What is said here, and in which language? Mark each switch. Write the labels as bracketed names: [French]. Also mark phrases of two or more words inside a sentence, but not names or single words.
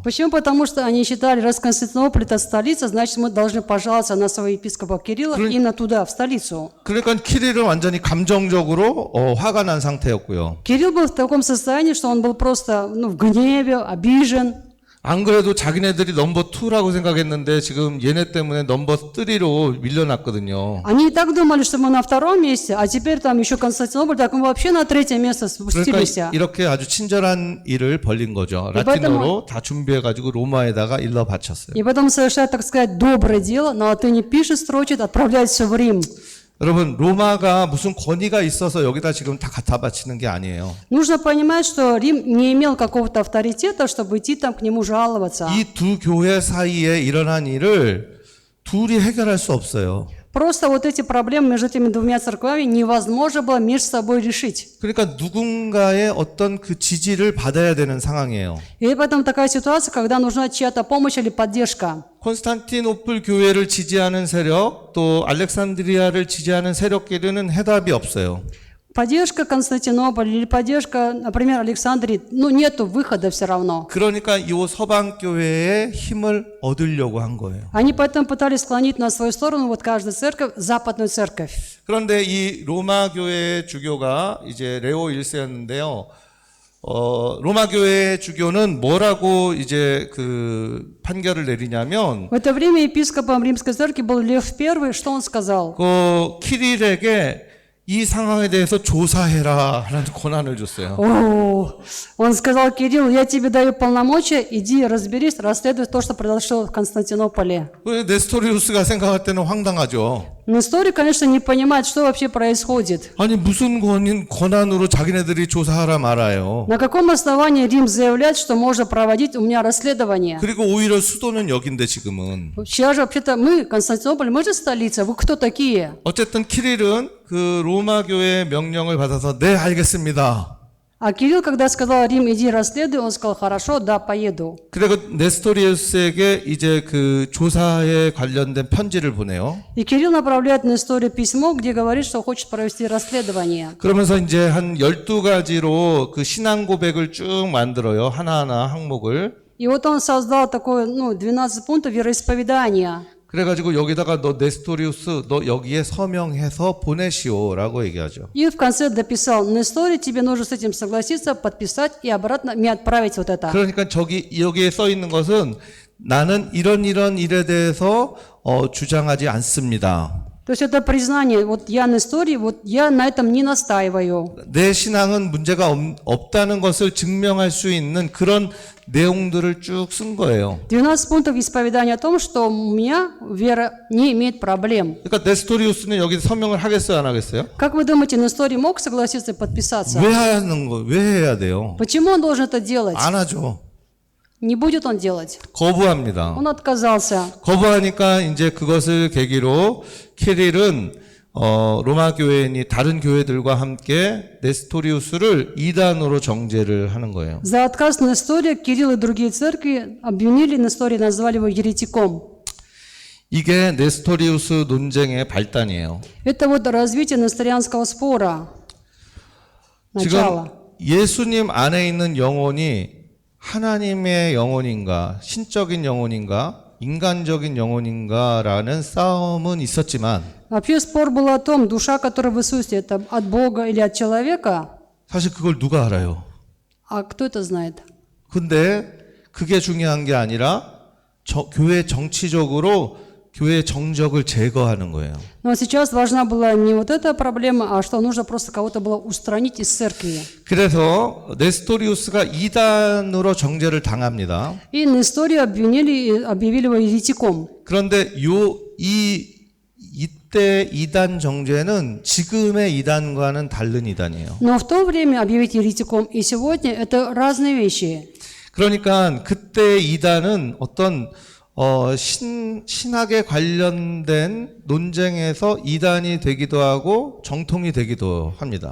[Russian] Почему? Потому что они считали, раз Константинополь это столица, значит мы должны пожаловаться на своего епископа Кирилла именно туда, в столицу. [Korean] 그러니까 키릴은 완전히 감정적으로 화가 난 상태였고요. [Russian] Кирилл был в таком состоянии, что он был просто в гневе, обижен. [Korean] 안 그래도 자기네들이 넘버 2라고 생각했는데 지금 얘네 때문에 넘버 3로 밀려났거든요. [Russian] Они и так думали, что мы на втором месте, а теперь там еще Константинополь, так мы вообще на третье место спустились. [Korean] 그러니까 이렇게 아주 친절한 일을 벌린 거죠. [Russian] И [Korean] 라틴어로 다 준비해가지고 로마에다가 일러 바쳤어요. [Russian] И потом совершает, так сказать, доброе дело, на латыни пишет, строчит, отправляет все в Рим. [Korean] 여러분 로마가 무슨 권위가 있어서 여기다 지금 다 갖다 바치는 게 아니에요. [Russian] Нужно понимать, что Рим не имел какого-то авторитета, чтобы идти там к нему жаловаться. [Korean] 이 두 교회 사이에 일어난 일을 둘이 해결할 수 없어요. [Russian] Просто вот эти проблемы между этими двумя церквами невозможно было между собой решить. [Korean] 그러니까 누군가의 어떤 그 지지를 받아야 되는 상황이에요. [Russian] И поэтому такая ситуация, когда нужна чья-то помощь или поддержка. [Korean] 콘스탄티노플 교회를 지지하는 세력, 또 알렉산드리아를 지지하는 세력끼리는 해답이 없어요. [Russian] Поддержка Константинополя или поддержка, например, Александрии, нету выхода все равно. [Korean] 그러니까 이 서방 교회의 힘을 얻으려고 한 거예요. [Russian] Они поэтому пытались склонить на свою сторону вот каждую церковь, западную церковь. [Korean] 그런데 이 로마 교회 주교가 이제 레오 1세였는데요. 로마 교회 주교는 뭐라고 이제 그 판결을 내리냐면 [Russian] В это время епископом Римской церкви был Лев I. Что он сказал? [Korean] 그 키릴에게 이 상황에 대해서 조사해라 하는 권한을 줬어요. [Russian] О, он сказал: Кирилл, я тебе даю полномочия, иди разберись, расследуй то, что произошло в Константинополе. [Korean] 네스토리우스가 생각할 때는 황당하죠. [Russian] Но историк, конечно, не понимает, что вообще происходит. [Korean] 아니 무슨 권한으로 자기네들이 조사하라 말아요. [Russian] На каком основании Рим заявляет, что можно проводить у меня расследование? [Korean] 그리고 오히려 수도는 여긴데 지금은. [Russian] Сейчас же вообще-то мы, Константинополь, мы же столица, вы кто такие? [Korean] 어쨌든 키릴은 그 로마 교회의 명령을 받아서 네 알겠습니다. [Russian] А Кирилл, когда сказал Рим, иди расследуй, он сказал: хорошо, да, поеду. [Korean] 그리고 네스토리우스에게 이제 그 조사에 관련된 편지를 보내요. [Russian] И Кирилл направляет на историю письмо, где говорит, что хочет провести расследование. [Korean] 그러면서 이제 한 12가지로 그 신앙 고백을 쭉 만들어요. 하나하나 항목을. [Russian] И вот он создал такое, 12 пунктов вероисповедания. [Korean] 그래가지고 여기다가 너 네스토리우스 너 여기에 서명해서 보내시오라고 얘기하죠. [Russian] И в конце дописал: на истории тебе нужно с этим согласиться, подписать и обратно мне отправить вот это. [Korean] 그러니까 여기에 써 있는 것은 나는 이런 일에 대해서 주장하지 않습니다. [Russian] То есть это признание: вот я на истории, вот я на этом не настаиваю. [Korean] 내 신앙은 문제가 없다는 것을 증명할 수 있는 그런 내용들을 쭉 쓴 거예요. [Russian] 12 пунктов исповедания о том, что у меня вера не имеет проблем. [Korean] 그러니까 네스토리우스는 여기서 서명을 하겠어요, 안 하겠어요? [Russian] Как вы думаете, Несторий мог согласиться и подписаться? [Korean] 왜 해야 돼요? [Russian] Почему он должен это делать? [Korean] 안 하죠. [Russian] Не будет он делать. [Korean] 거부합니다. [Russian] Он отказался. [Korean] 거부하니까 이제 그것을 계기로 키릴은 로마 교회인이 다른 교회들과 함께 네스토리우스를 이단으로 정죄를 하는 거예요. [Russian] За отказ Нестория Кирилл и другие церкви обвинили Нестория, назвали его еретиком. [Korean] 이게 네스토리우스 논쟁의 발단이에요. [Russian] Это вот развитие несторианского спора. [Korean] 지금 [Russian] Начало. [Korean] 예수님 안에 있는 영혼이 하나님의 영혼인가, 신적인 영혼인가, 인간적인 영혼인가라는 싸움은 있었지만 [Russian] Вообще спор был о том, душа, которая в Иисусе, это от Бога или от человека, [Korean] 사실 그걸 누가 알아요? [Russian] а кто это знает? [Korean] 근데 그게 중요한 게 아니라 교회 정치적으로 교회 정적을 제거하는 거예요. [Russian] Но сейчас важна была не вот эта проблема, а что нужно просто кого-то было устранить из церкви. [Korean] 그래서 네스토리우스가 이단으로 정죄를 당합니다. [Russian] И Нестория обвинили и объявили его еретиком. [Korean] 그런데 이때 이단 정죄는 지금의 이단과는 다른 이단이에요. [Russian] Но в то время объявить еретиком и сегодня это разные вещи. [Korean] 그러니까 그때 이단은 어떤 신학에 관련된 논쟁에서 이단이 되기도 하고 정통이 되기도 합니다.